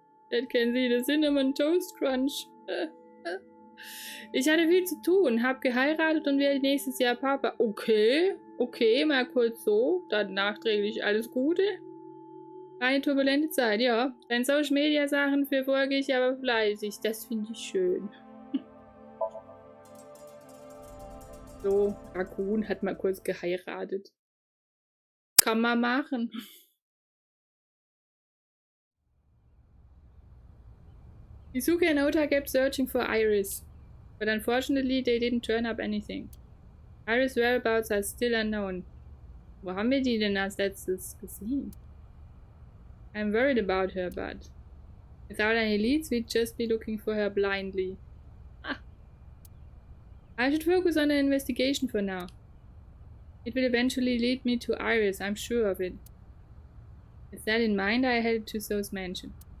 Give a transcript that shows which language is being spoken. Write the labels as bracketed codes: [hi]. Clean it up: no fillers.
[en] That can see the cinnamon toast crunch. [de] Ich hatte viel zu tun, hab geheiratet und werde nächstes Jahr Papa. Okay, mal kurz so. Dann nachträglich alles Gute. Eine turbulente Zeit, ja. Deine Social Media Sachen verfolge ich aber fleißig. Das finde ich schön. So, Raccoon hat mal kurz geheiratet. Kann man machen. [en] Yusuke and Ota kept searching for Iris, but unfortunately they didn't turn up anything. Iris' whereabouts are still unknown. [de] Wo haben wir die denn als letztes gesehen? [en] I'm worried about her, but without any leads, we'd just be looking for her blindly. Ah. I should focus on the investigation for now. It will eventually lead me to Iris, I'm sure of it. With that in mind, I headed to So's mansion.